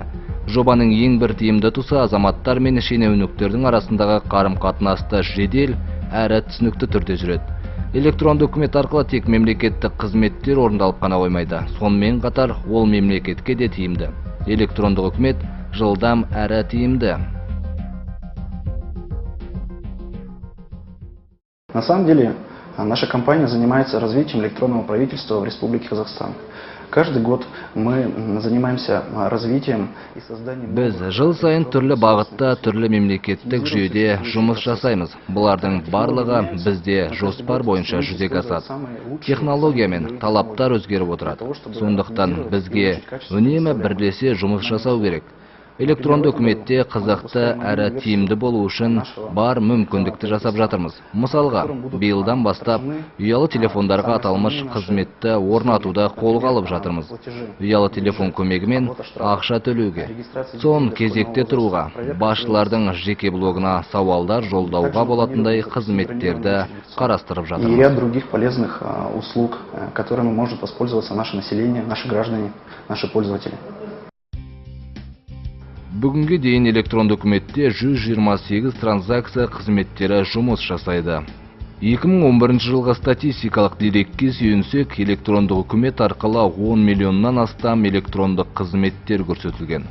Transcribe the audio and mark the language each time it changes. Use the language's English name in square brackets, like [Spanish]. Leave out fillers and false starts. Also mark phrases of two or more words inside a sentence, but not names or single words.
[Kazakh] Жобаның ең бір тиімді тұсы азаматтар мен шенеуніктердің арасындағы қарым-қатынасты жедел әрі түсінікті түрде жүреді. Электронды үкімет арқылы тек мемлекеттік қызметтер орындалып қана қоймайды, сонымен қатар ол мемлекетке де тиімді. Электрондық үкімет жылдам әрі тиімді. [Russian] На самом деле, наша компания занимается развитием электронного правительства в Республике Казахстан. Каждый год мы занимаемся развитием и созданием... [Kazakh] Біз жыл сайын түрлі бағытта, түрлі мемлекеттік жүйеде жұмыс жасаймыз. Бұлардың барлығы бізде жоспар бойынша жүзеге асады. Технология мен талаптар өзгеріп отырады. Сондықтан бізге үнемі бірлесе жұмыс жасау керек. Электронды үкіметте қызықты әрі тиімді болу үшін бар мүмкіндікті жасап жатырмыз. Мысалға, биылдан бастап ұялы телефондарға аталмыш қызметті орнатуды қолға алып жатырмыз. Ұялы телефон көмегімен ақша төлеуге, сон кезекте тұруға, басшылардың жеке блогына сауалдар жолдауға болатындай қызметтерді қарастырып жатырмыз. [Russian] И ряд других полезных услуг, которыми может воспользоваться наше население, наши граждане, наши пользователи. [Kazakh] Бүгінге дейін электронды үкіметте 128 транзакция қызметтері жұмыс жасайды. 2011 жылғы статистикалық дерекке сүйенсек, электрондық үкімет арқылы 10 миллионнан астам электрондық қызметтер көрсетілген.